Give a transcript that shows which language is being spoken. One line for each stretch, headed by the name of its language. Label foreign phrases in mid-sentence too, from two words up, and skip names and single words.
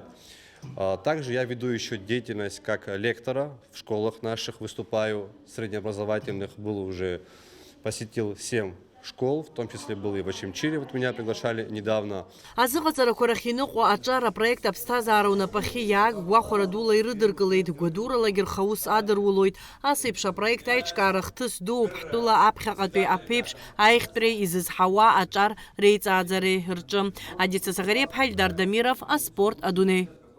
Russian: Также я веду еще деятельность как лектора в школах наших, выступаю, среднеобразовательных, посетил 7 школ, в том числе был и в Очимчире, вот меня приглашали недавно.
Abkhazian: Азыҟаҵарақәа рахь иныҟәо аҿар апроект аԥсҭазаара унапахьы иааг гәахәара дула ирыдыркылеит, гәадуралагьы рхаус адырулоит. Ас еиԥш апроект аиҿкаара хҭыс дууп ҳтәыла аԥхьаҟатәи аԥеиԥш аихтәреи изызҳауа аҿар реиҵааӡареи рҿы. Адица Сагариаԥҳа, Ильдар Дамиров, аспорт адунеи.